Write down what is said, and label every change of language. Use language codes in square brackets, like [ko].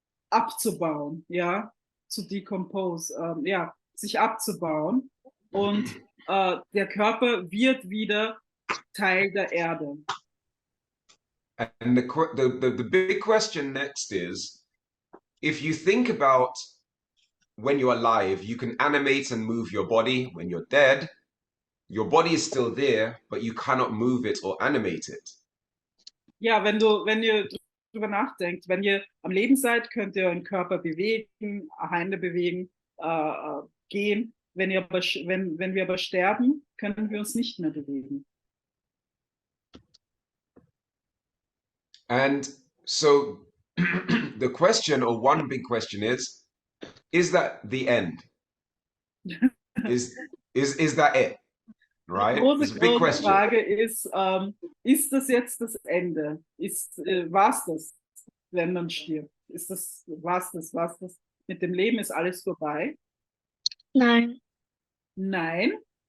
[de] abzubauen, ja, zu decompose, ja, sich abzubauen, und der Körper wird wieder Teil der Erde. [en] And the big question next is, if you think about when you're alive, you can animate and move your body. When you're dead, your body is still there, but you cannot move it or animate it. [de] Ja, wenn ihr drüber nachdenkt, wenn ihr am Leben seid, könnt ihr euren Körper bewegen, Hände bewegen, gehen. Wenn wir aber sterben, können wir uns nicht mehr bewegen. [en] And so the question, or one big question is that the end? Is that it? Right? [de] Die große, [en] It's a big question. [de] Frage ist das jetzt das Ende? War's das, wenn man stirbt? War's das? Mit dem Leben ist alles vorbei? Nein. Nein?